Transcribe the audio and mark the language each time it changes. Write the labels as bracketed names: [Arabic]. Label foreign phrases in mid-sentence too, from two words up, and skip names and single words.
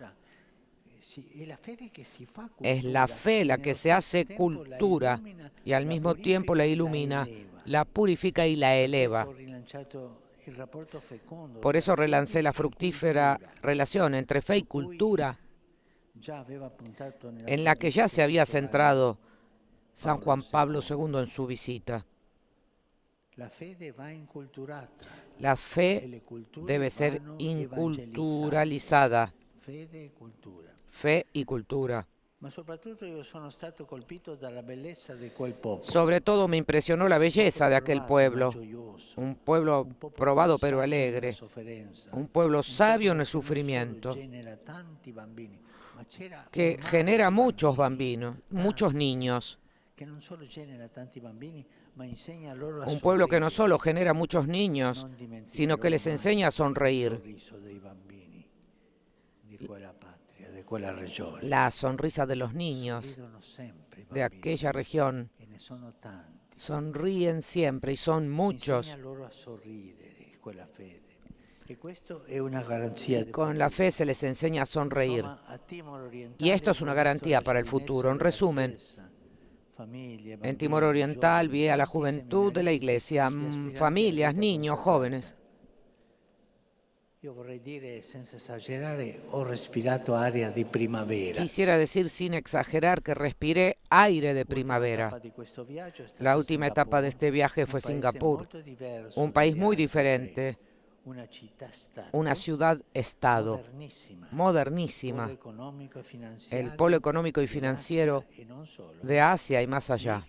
[Spanish] Es la fe la que se hace cultura y al mismo tiempo la ilumina, la purifica y la eleva. Por eso relancé la fructífera relación entre fe y cultura, en la que ya se había centrado San Juan Pablo II en su visita. [Italian] La fede va inculturata. [Spanish] La fe [Italian] E le culture [Spanish] debe ser [Italian] vanno [Spanish] inculturalizada. [Italian] Fede e cultura. [Spanish] Fe y cultura. [Italian] Ma soprattutto io sono stato colpito dalla bellezza di quel popolo. [Spanish] Sobre todo me impresionó la belleza de aquel pueblo. [Italian] Gioioso, [Spanish] Un pueblo [Italian] un popolo [Spanish] probado pero [Italian] saggio nella [Spanish] alegre. [Italian] sofferenza, [Spanish] Un pueblo sabio en el [Italian] popolo che non [Spanish] sufrimiento. [Italian] solo genera tanti bambini, ma c'era [Spanish] Que [Italian] un mare [Spanish] genera [Italian] di [Spanish] muchos [Italian] bambini, [Spanish] bambinos, muchos niños. [Italian] che non solo genera tanti bambini, ma insegna loro a [Spanish] Un pueblo que no [Italian] sorridere. [Spanish] solo genera muchos niños, [Italian] Non dimenticherò [Spanish] sino que les [Italian] mai [Spanish] enseña a [Italian] il [Spanish] sonreír. [Italian] sorriso dei bambini di quella patria, di quella regione. [Spanish] La sonrisa de los niños [Italian] Sorridono sempre i [Spanish] de [Italian] bambini, [Spanish] aquella región [Italian] e ne sono tanti. [Spanish] sonríen siempre y son muchos. [Italian] Insegna loro a sorridere quella fede. E questo è una garanzia. [Spanish] Con la fe se les enseña a sonreír. [Italian] Insomma, a Timor Orientale [Spanish] Y esto es una garantía para el futuro. En resumen, en Timor Oriental vi a la juventud de la iglesia, familias, niños, jóvenes. [Italian] Io vorrei dire, senza esagerare, ho respirato aria di primavera. [Spanish] Quisiera decir sin exagerar que respiré aire de primavera. La última etapa de este viaje fue Singapur, un país muy diferente, una ciudad-estado modernísima, el polo económico y financiero de Asia y más allá.